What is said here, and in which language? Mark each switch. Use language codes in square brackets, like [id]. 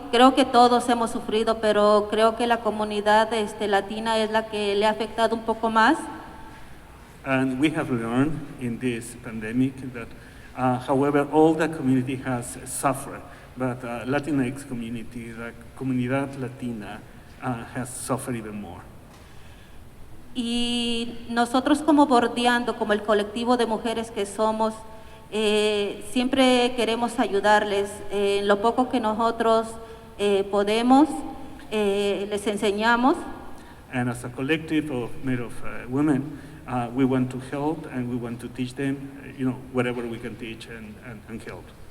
[es] Creo que todos hemos sufrido, pero creo que la comunidad latina es la que le ha afectado un poco más. [en] And we have learned in this pandemic that however, all the community has suffered, but Latinx community, the [es] comunidad latina, [en] has suffered even more. [es] Y nosotros como BordeAndo, como el colectivo de mujeres que somos, siempre queremos ayudarles en lo poco que nosotros podemos, les enseñamos. [en] And as a collective made of women, we want to help and we want to teach them, whatever we can teach and help.